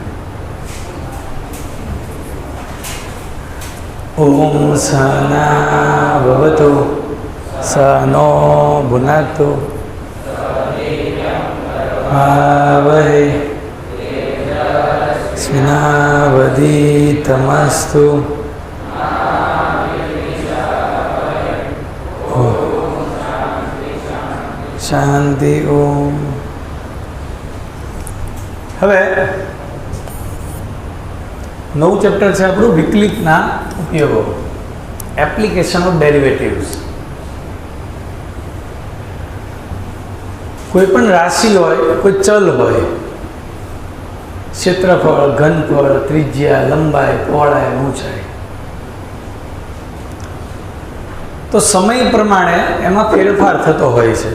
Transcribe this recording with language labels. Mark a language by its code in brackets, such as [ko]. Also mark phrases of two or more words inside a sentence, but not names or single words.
[sa] ओम सहना भवतु सहनो भुनक्तु भावहे स्मिनावधीतमस्तु। शांति ओम। [gu] હવે નવું ચેપ્ટર છે આપણું વિકલિતના ઉપયોગો, [en] application of derivatives. [gu] કોઈ પણ રાશિ હોય, કોઈ ચલ હોય, ક્ષેત્રફળ, ઘનફળ, ત્રિજ્યા, લંબાઈ, પહોળાઈ, ઊંચાઈ, તો સમય પ્રમાણે એમાં ફેરફાર થતો હોય છે.